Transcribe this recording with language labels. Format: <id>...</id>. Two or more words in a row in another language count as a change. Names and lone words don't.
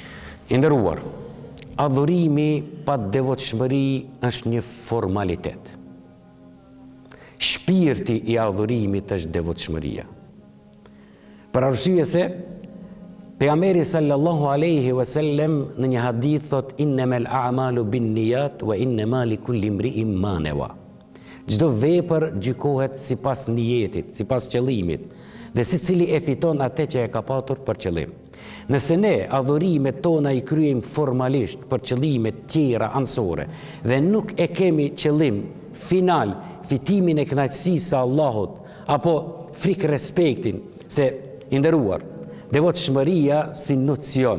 <sq>I nderuar, adhurimi pa devotshmëri është një formalitet. Shpirti i adhurimit është devotshmëria. Për arsye se pejgamberi</sq> <ar>صلى الله عليه وسلم</ar> <sq>në një hadith thot</sq> <ar>إنما الأعمال بالنيات وإنما لكل امرئ ما نوى.</ar> <sq>Çdo vepër gjykohet sipas niyetit, sipas qëllimit, dhe secili e fiton atë që e ka patur për qëllim. Nëse ne adhurimet tona i kryejmë formalisht për qëllime tjera anësore dhe nuk e kemi qëllim final, fitimin e kënaqësisë së Allahut, apo frikë respektin, se i nderuar, devotshmëria si nocion.</sq>